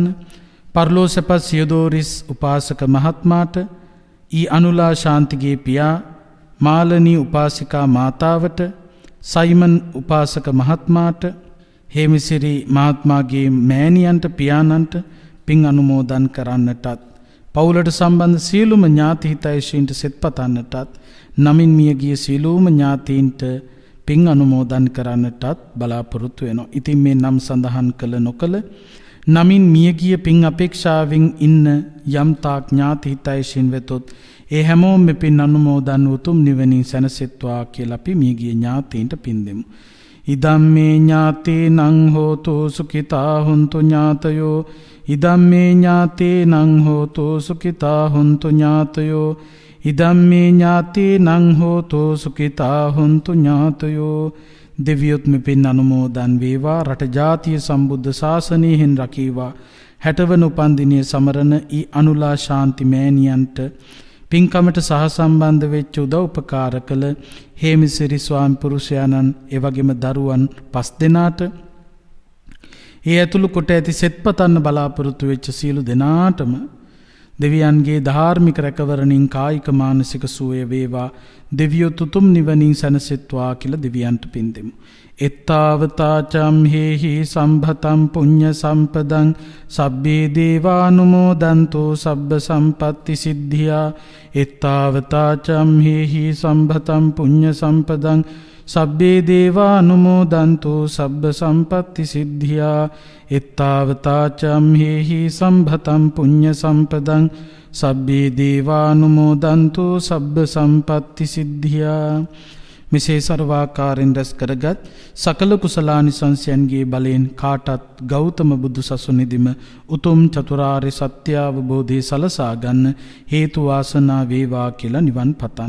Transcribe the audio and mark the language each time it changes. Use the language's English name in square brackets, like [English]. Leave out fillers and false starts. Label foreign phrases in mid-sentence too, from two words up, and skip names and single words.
[Sinhala] පරලෝසපත් සියදෝරිස් උපාසක මහත්මාට, ඊ අනුලා ශාන්තිගේ පියා මාලනී උපාසිකා මාතාවට, සයිමන් උපාසක මහත්මාට, හේමසිරි මහත්මාගේ මෑණියන්ට පියාණන්ට පින් අනුමෝදන් කරන්නටත්, පවුලට සම්බන්ධ සියලුම ඥාති හිතයිෂීන්ට සෙත් පතන්නටත්, නමින් මියගිය සියලුම ඥාතීන්ට පින් අනුමෝදන් කරන්නටත් බලාපොරොත්තු වෙනවා. ඉතින් මේ නම් සඳහන් කළ නොකළ නමින් මියගිය පින් අපේක්ෂාවෙන් ඉන්න යම් තාක් ඥාති හිතයිෂීන් වෙතොත් ඒ හැමෝම මේ පින් අනුමෝදන් උතුම් නිවනින් සැනසෙත්වා කියලා අපි මියගිය ඥාතීන්ට පින් දෙමු. [Pali] ඉදම්මේ ඥාතේනං හෝතු සුඛිතා හුන්තු ඥාතයෝ ඉදම්මේ ඥාතේනං හෝතු සුඛිතා හුන්තු ඥාතයෝ ඉදම්මේ ඥාතේනං හෝතු සුඛිතා හුන්තු ඥාතයෝ. [Sinhala] දෙවියොත් මෙපින් අනුමෝදන් වේවා. රට ජාතිය සම්බුද්ධ ශාසනයෙන් රකීවා. 60 වන උපන්දිනය සමරන ඊ අනුලා ශාන්ති මෑණියන්ට පින්කමට සහසම්බන්ධ වෙච්ච උදව් උපකාර කළ හේමසිරි ස්වාමි පුරුෂයාණන්, එවැගේම දරුවන් 5 දෙනාට, ඒ ඇතුළු කොට ඇති සෙත්පතන්න බලාපොරොත්තු වෙච්ච සියලු දෙනාටම දෙවියන්ගේ ධාර්මික රැකවරණින් කායික මානසික සුවය වේවා. දෙවියෝ තුතුම් නිවනින් සැනසෙත්වා කියලා දෙවියන්ට පින් දෙමු. [Pali] එත්තාවතාචම් හේහි සම්භතම් පුඤ්ඤ සම්පදං සබ්බේ දේවානුමෝදන්තෝ සබ්බ සම්පත්ති සිද්ධියා. එත්තාවතාචම් හේහි සම්භතම් පුඤ්ඤ සම්පදං සබ්බේ දේවානුමෝදන්තෝ සබ්බ සම්පත්ති සිද්ධියා. එත්තාවතාචම් හේහි සම්භතම් පුඤ්ඤ සම්පදං සබ්බේ දේවානුමෝදන්තෝ සබ්බ සම්පත්ති සිද්ධියා. [Sinhala] මෙසේ සර්වාකාරයෙන් රැස් කරගත් සකල කුසලානිසංසයන්ගේ බලයෙන් කාටත් ගෞතම බුදු සසුනේදීම උතුම් චතුරාර්ය සත්‍ය අවබෝධය සලසා ගන්න හේතු වාසනා වේවා කියලා නිවන් පතන්න.